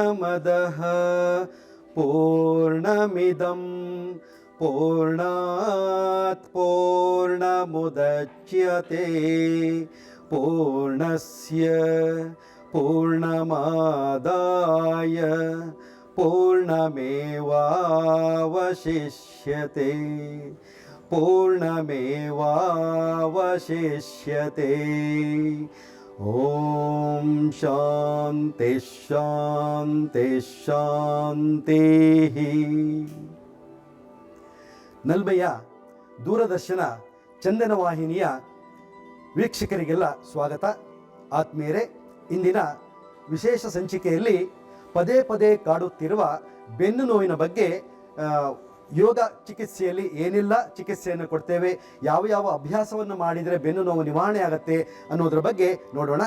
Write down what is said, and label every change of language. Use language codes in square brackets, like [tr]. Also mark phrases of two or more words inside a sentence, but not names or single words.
[sa] पूर्णमादः पूर्णमिदं पूर्णात् पूर्णमुदच्यते पूर्णस्य पूर्णमादाय पूर्णमेवावशिष्यते पूर्णमेवावशिष्यते। ಓಂ ಶಾಂತಿ ಶಾಂತಿ ಶಾಂತಿ. [kn] ನಲ್ಮೆಯ ದೂರದರ್ಶನ ಚಂದನ ವಾಹಿನಿಯ ವೀಕ್ಷಕರಿಗೆಲ್ಲ ಸ್ವಾಗತ. ಆತ್ಮೀಯರೇ, ಇಂದಿನ ವಿಶೇಷ ಸಂಚಿಕೆಯಲ್ಲಿ ಪದೇ ಪದೇ ಕಾಡುತ್ತಿರುವ ಬೆನ್ನು ನೋವಿನ ಬಗ್ಗೆ, ಯೋಗ ಚಿಕಿತ್ಸೆಯಲ್ಲಿ ಏನೆಲ್ಲ ಚಿಕಿತ್ಸೆಯನ್ನು ಕೊಡ್ತೇವೆ, ಯಾವ ಯಾವ ಅಭ್ಯಾಸವನ್ನು ಮಾಡಿದರೆ ಬೆನ್ನು ನೋವು ನಿವಾರಣೆ ಆಗುತ್ತೆ ಅನ್ನೋದ್ರ ಬಗ್ಗೆ ನೋಡೋಣ.